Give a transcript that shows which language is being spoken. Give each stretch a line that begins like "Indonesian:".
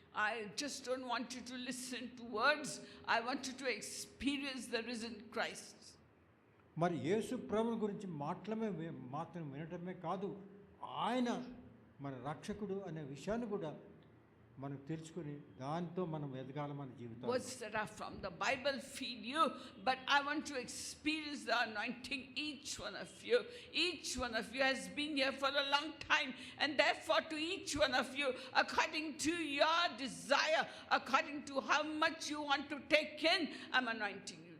English: I just don't want you to listen to words. I want you to experience the risen Christ.
Telugu: మరి యేసు ప్రభువు గురించి మాత్రం వినటమే కాదు, ఆయన మన రక్షకుడు అనే విషయాన్ని కూడా మనం తెలుసుకుని దాంతో మనం ఎదగాలి మన జీవితంలో.
English: Words that are from the Bible feed you, but I want to experience the anointing. Each one of you has been here for a long time, and therefore to each one of you, according to your desire, according to how much you want to take in, I'm anointing you.